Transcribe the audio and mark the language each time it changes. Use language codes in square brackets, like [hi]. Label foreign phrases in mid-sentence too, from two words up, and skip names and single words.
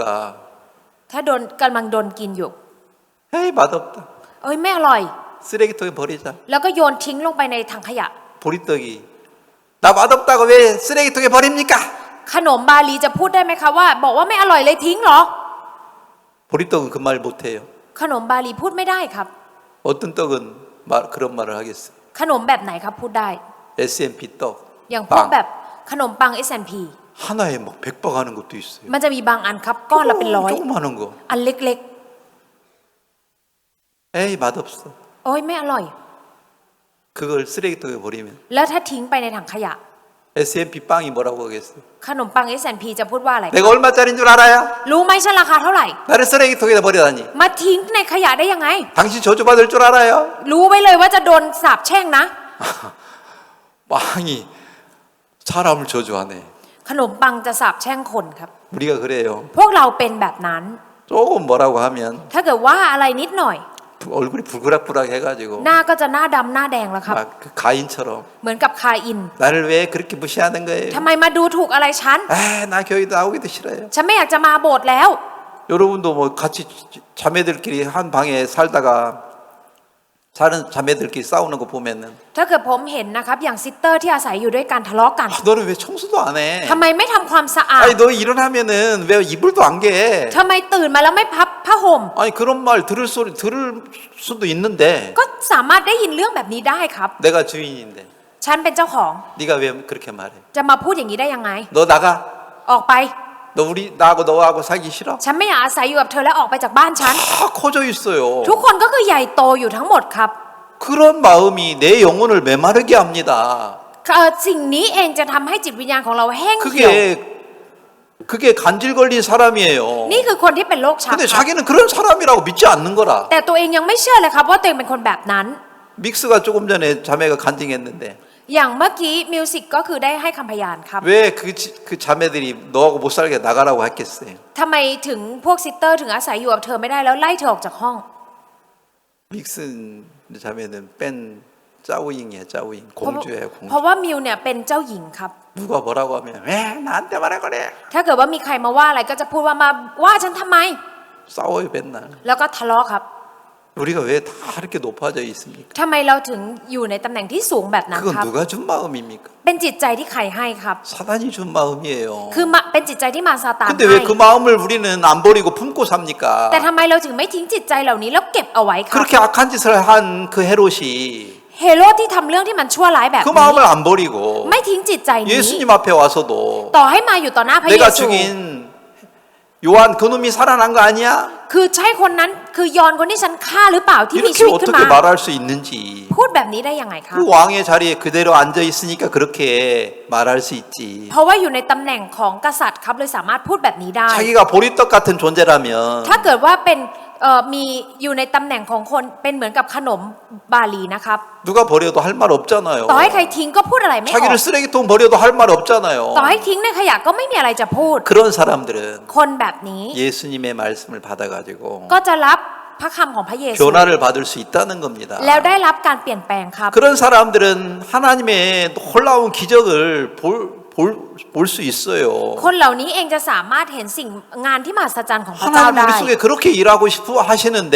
[th] ถ้าโดนกำลังโดนกินอยู่ [ko] 에이 맛없다. [th] เอ้ยไม่อร่อย [ko] 쓰레기통에 버리자. [th] แล้วก็โยนทิ้งลงไปในถังขยะ [ko] 보리떡이 나 맛없다고 왜 쓰레기통에 버립니까? [th] ขนมบาลีจะพูดได้ไหมคะว่า บอกว่าไม่อร่อยเลยทิ้งเหรอ [ko] 보리떡은 그 말 못해요. [th] ขนมบาลีพูดไม่ได้ครับ [ko] 어떤 떡은 그런 말을 하겠어요. [th] ขนมแบบไหนครับพูดได้ [ko] S&P 떡, [th] อย่างพวกแบ [ko] 빵 [th] บขนมปัง S&P [ko] 하나에 막 100박 하는 것도 있어요. [th] มันจะมีบางอันครับก้อนละเป็นร้อย [ko] 조그마한 거. [th] อันเล็ก [ko] 에이 맛없어. [th] ๆ โอ้ยไม่อร่อย [ko] 그걸 쓰레기통에 버리면 [th] แล้วถ้าทิ้งไปในถังขยะ [ko] S&P 빵이 뭐라고 하겠어요? [th] ขนมปัง S&P จะพูดว่าอะไร [ko] 내가 얼마짜리인 줄 알아요? [th] รู้ไหมฉันราคาเท่าไหร่ [ko] 나를 쓰레기통에다 버리다니. [th] มาทิ้งในขยะได้ยังไง [ko] 당신 저주받을 줄 알아요? [th] รู้ไว้เลยว่าจะโดนสาปแช่งนะ [ko] 빵이 사람을 저주하네. [th] ขนมปังจะสาปแช่งคนครับ [ko] 우리가 그래요. [th] พวกเราเป็นแบบนั้น [ko] 조금 뭐라고 하면 [th] ถ้าเกิดว่าอะไรนิดหน่อย [ko] 얼굴이 불그락불락 해가지고 [th] หน้าก็จะหน้าดำหน้าแดงแล้วครับ [ko] 막 그 가인처럼 [th] เหมือนกับคาอิน [ko] 나를 왜 그렇게 무시하는 거예요? [th] ทำไมมาดูถูกอะไรฉัน [ko] 나 교회 나오기도 싫어요. [th] ฉันไม่อยากจะมาโบสถ์แล้ว [ko] 여러분도 뭐 같이 자매들끼리 한 방에 살다가 다른 자매들끼리 싸우는 거 보면은 [th] ถ้าเกิดผมเห็นนะครับอย่างซิสเตอร์ที่อาศัยอยู่ด้วยกันทะเลาะกัน [ko] 너는 왜 청소도 안 해? [th] ทำไมไม่ทำความสะอาด [ko] 아니 너 일어나면은 왜 이불도 안 개? [th] ทำไมตื่นมาแล้วไม่พับผ้าห่ม [ko] 아니 그런 말 들을 수도 있는데 [th] ก็สามารถได้ยินเรื่องแบบนี้ได้ครับ [ko] 내가 주인인데 [th] ฉันเป็นเจ้าของ [ko] 네가 왜 그렇게 말해? [th] จะมาพูดอย่างนี้ได้ยังไง [ko] 너 나가. [th] ออกไป [ko] 너 우리 나하고 너하고 살기 싫어? [th] ฉันไม่อยากอาศัยอยู่กับเธอและออกไปจากบ้านฉัน [ko] 다 커져 있어요. [th] ทุกคนก็คือใหญ่โตอยู่ทั้งหมดครับ [ko] 그런 마음이 내 영혼을 메마르게 합니다. [th] สิ่งนี้เองจะทำให้จิตวิญญาณของเราแห้งเหี่ยว [ko] 그게 간질 걸린 사람이에요. [th] นี่คือคนที่เป็นโรคชัก [ko] 근데 [th] ครับ [ko] 자기는 그런 사람이라고 믿지 않는 거라. [th] แต่ตัวเองยังไม่เชื่อเลยครับว่าตัวเองเป็นคนแบบนั้น [ko] 믹스가 조금 전에 자매가 간증했는데 [th] อย่างเมื่อกี้มิวสิกก็คือได้ให้คำพยานครับ [ko] 왜 그 자매들이 너하고 못 살게 나가라고 했겠어요? [th] ทำไมถึงพวกซิสเตอร์ถึงอาศัยอยู่กับเธอไม่ได้แล้วไล่เธอออกจากห้อง [ko] 믹슨 자매는 뺀 짜우잉이야 짜우잉 공주예요 [th] เพราะ [ko] 공주. [th] ว่ามิวเนี่ยเป็นเจ้าหญิงครับ [ko] 누가 뭐라고 하면 왜 나한테 말할 거래? [th] ถ้าเกิดว่ามีใครมาว่าอะไรก็จะพูดว่ามาว่าฉันทำไม [ko] 싸워요 맨날. [th] แล้วก็ทะเลาะครับ [ko] 우리가 왜 다 이렇게 높아져 있습니까? [th] ทำไมเราถึงอยู่ในตำแหน่งที่สูงแบบนั้น [ko] 그건 [th] ครับ [ko] 누가 준 마음입니까? [th] เป็นจิตใจที่ใครให้ครับ [ko] 사단이 준 마음이에요. [th] คือเป็นจิตใจที่มารซาตาน [ko] 근데 [th] ให้ [ko] 왜 그 마음을 우리는 안 버리고 품고 삽니까? [th] แต่ทำไมเราถึงไม่ทิ้งจิตใจเหล่านี้แล้วเก็บเอาไว้ครับ [ko] 그렇게 악한 짓을 한 그 헤롯이 [th] เฮโรดที่ทำเรื่องที่มันชั่วร้ายแบบ [ko] 그 [th] นี้ [ko] 마음을 안 버리고 [th] ไม่ทิ้งจิตใจนี้ [ko] 예수님 앞에 와서도 [th] ต่อให้มาอยู่ต่อหน้าพระเย [ko] 내가 [th] ซู [ko] 죽인 요한 그놈이 살아난 거 아니야? [th] คือใช่คนนั้นคือยอนคนที่ฉันฆ่าหรือเปล่าที่มี [ko] 이렇게 [th] ชีวิตขึ้น [ko] 어떻게 [th] มา [ko] 말할 수 있는지. [th] พูดแบบนี้ได้ยังไงครับ [ko] 그 왕의 자리에 그대로 앉아 있으니까 그렇게 말할 수 있지. [th] เพราะว่าอยู่ในตำแหน่งของกษัตริย์ครับเลยสามารถพูดแบบนี้ได้ [ko] 자기가 보리떡 같은 존재라면 [th] ถ้าเกิดว่าเป็นมีอยู่ในตำแหน่งของคนเป็นเหมือนกับขนมบาลีนะครับ [ko] 누가 버려도 할 말 없잖아요. [th] ต่อให้ใครทิ้งก็พูดอะไรไม่ออก [ko] 자기를 쓰레기통 버려도 할 말 없잖아요. [th] ต่อให้ทิ้งในขยะก็ไม่มีอะไรจะพูด [ko] 그런 사람들은 [th] คนแบบนี้ [ko] 예수님의 말씀을 받아가지고 [th] ก็จะรับพระคำของพระเยซู [ko] 변화를 받을 수 있다는 겁니다. [th] แล้วได้รับการเปลี่ยนแปลงครับ [ko] 그런 사람들은 하나님의 놀라운 기적을 볼 수 있어요. [th] คนเหล่านี้เองจะสามารถเห็นสิ่งงานที่มหัศจรรย์ของพระเจ้า [ko] 하나님 [th] ได้ [ko] 우리 속에 그렇게 일하고 싶어 하시는데